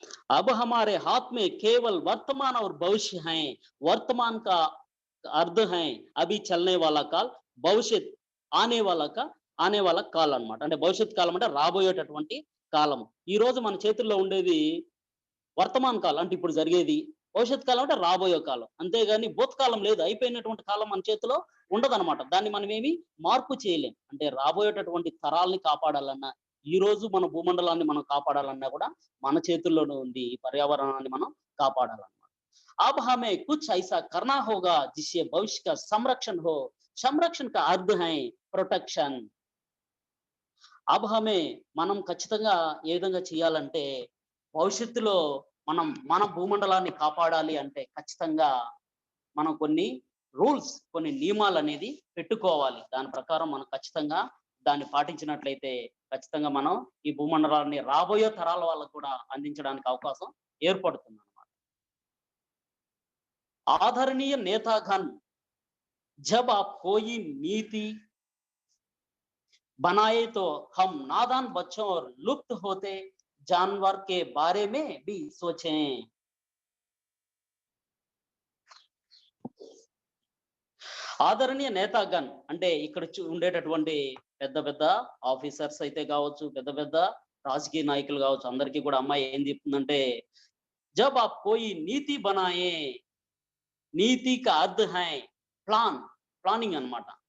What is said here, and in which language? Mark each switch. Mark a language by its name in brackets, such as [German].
[Hindi] अब हमारे हाथ में केवल वर्तमान और भविष्य हैं. वर्तमान का अर्थ है अभी चलने वाला काल, [Telugu] భవిష్యత్ ఆనే వాళ్ళ కాలం అన్నమాట. అంటే భవిష్యత్ కాలం అంటే రాబోయేటటువంటి కాలము. ఈ రోజు మన చేతుల్లో ఉండేది వర్తమాన కాలం అంటే ఇప్పుడు జరిగేది, భవిష్యత్ కాలం అంటే రాబోయే కాలం. అంతేగాని భూతకాలం లేదు, అయిపోయినటువంటి కాలం మన చేతిలో ఉండదన్నమాట. దాన్ని మనం ఏమి మార్పు చేయలేం. అంటే రాబోయేటటువంటి తరాల్ని కాపాడాలన్నా, ఈ రోజు మన భూమండలాన్ని మనం కాపాడాలన్నా కూడా మన చేతుల్లోనే ఉంది. ఈ పర్యావరణాన్ని మనం కాపాడాలన్నమాట. [Hindi] अब हमें कुछ ऐसा करना होगा जिससे भविष्य का संरक्षण हो. संरक्षण का अर्थ है ప్రొటెక్షన్. अब हमें [Telugu] మనం ఖచ్చితంగా ఏ విధంగా చేయాలంటే భవిష్యత్తులో మన భూమండలాన్ని కాపాడాలి అంటే ఖచ్చితంగా మనం కొన్ని రూల్స్, కొన్ని నియమాలు అనేది పెట్టుకోవాలి. దాని ప్రకారం మనం ఖచ్చితంగా దాన్ని పాటించినట్లయితే ఖచ్చితంగా మనం ఈ భూమండలాన్ని రాబోయే తరాల వాళ్ళకు కూడా అందించడానికి అవకాశం ఏర్పడుతుంది అన్నమాట. [Hindi] ఆదరణీయ నేతాగన్ जब आप कोई नीति बनाए तो हम नादान बच्चों और लुप्त होते जानवर के बारे में भी सोचें. [Telugu] ఆదరణీయ నేతాగన్ అంటే ఇక్కడ ఉండేటటువంటి పెద్ద ఆఫీసర్స్ అయితే కావచ్చు, పెద్ద రాజకీయ నాయకులు కావచ్చు, అందరికీ కూడా అమ్మాయి ఏం చెప్తుందంటే [Hindi] జబ్ ఆప్ కోయి నీతి బనాయే, నీతి కా అర్థ హై ప్లానింగ్ [Telugu] అన్నమాట.